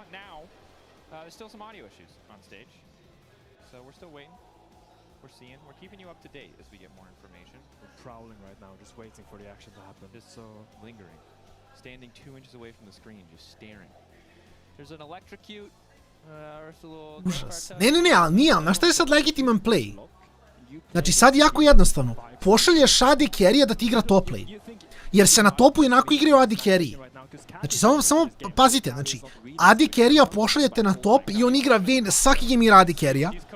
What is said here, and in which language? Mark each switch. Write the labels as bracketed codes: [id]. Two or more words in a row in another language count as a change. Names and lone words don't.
[en] Now, there's still some audio issues on stage, so we're still waiting. We're seeing. We're keeping you up to date as we get more information. We're prowling right now, just waiting for the action to happen. Just so lingering, standing 2 inches away from the screen, just staring. There's an electrocute. [sr] Užas. Ne, ali nije, ali na šta je sad legitiman play? Znači sad jako jednostavno. Pošalješ [en] AD carry-a [sr] da ti igra [en] top lane. [sr] Jer se na topu inako igraju [en] AD carry. [sr] Znači samo pazite, znači [en] AD carry-a [sr] pošaljete na top i on igra Vayne, svaki game igra [en] AD carry-a.